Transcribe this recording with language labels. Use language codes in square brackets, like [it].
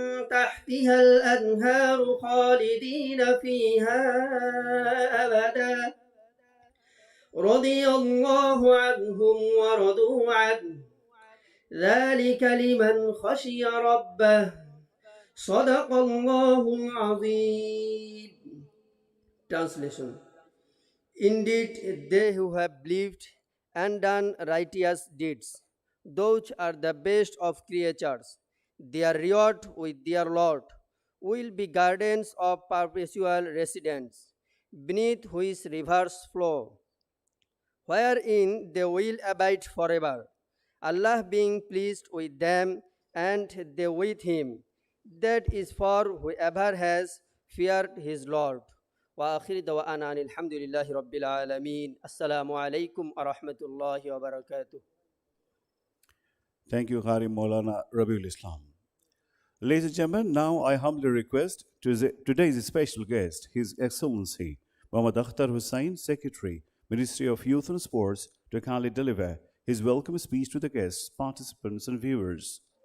[ar] تحتها الأنهار خالدين فيها أبدا رضي الله عنهم ورضوا عنه ذلك لمن خشي ربه صدق الله العظيم. [en] Translation. Indeed, they who have believed and done righteous deeds, those are the best of creatures. Their reward with their Lord will be gardens of perpetual residence, beneath which rivers flow. wherein they will abide forever, Allah being pleased with them and they with him. That is for whoever has feared his Lord. [ar] وآخر دعوانا أن الحمد لله رب العالمين. السلام عليكم ورحمة الله وبركاته. [en] Thank you, Qari Maulana Rabiul Islam. Ladies and gentlemen, now I humbly request today's special guest, His Excellency Muhammad Akhtar Hussain, Secretary, Ministry of Youth and Sports, to kindly deliver his welcome speech to the guests, participants, and viewers.